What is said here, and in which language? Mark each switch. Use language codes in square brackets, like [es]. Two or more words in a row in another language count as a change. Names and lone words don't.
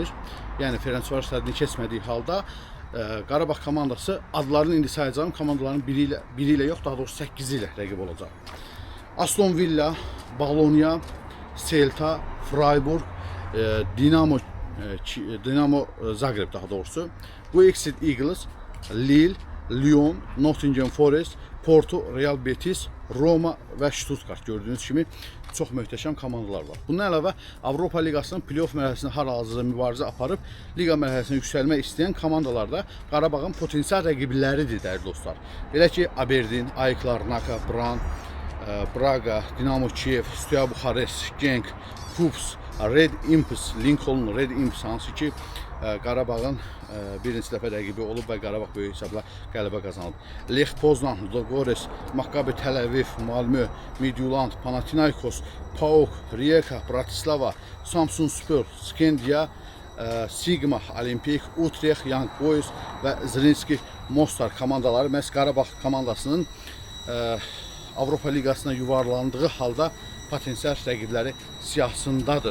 [az] Yəni Ferencvaroş səddini keçmədiyi halda Qarabağ komandası adlarını indi sayacağım komandaların biri ilə yox, daha doğrusu 8'i ilə rəqib olacaq. Aston Villa, Bologna, Celta, Freiburg, Dinamo Zagreb daha doğrusu, Wexford Eagles, Lille, Lyon, Nottingham Forest, Porto, Real Betis, Roma və Stuttgart. Gördüğünüz kimi çox möhtəşəm komandalar var. Bundan əlavə Avropa Liqasının playoff mərhələsində hal-hazırda mübarizə aparıb liqa mərhələsinə yüksəlmək istəyən komandalar da Qarabağın potensial rəqibləridir dəyərli dostlar. Belə ki, Aberdeen, AEK Larnaka, Bran, Braga, Dinamo Kiev, Steaua Buxarest, Genk, Kups, Red Imps, Lincoln Red Imps hansı ki Qarabağın birinci dəfə rəqibi olub və Qarabağ böyük hesabla qələbə qazanıb. Lech Poznan, Ludogorets, Maccabi Tel Aviv, Malmö, Midtjylland, Panathinaikos, PAOK, Rijeka, Bratislava, Samsunspor, Skandia, Sigma, Olimpik, Utrecht, Young Boys və Zrinski Mostar komandaları məhz Qarabağ komandasının Avropa Liqasına yuvarlandığı halda potensial rəqibləri siyahısındadır.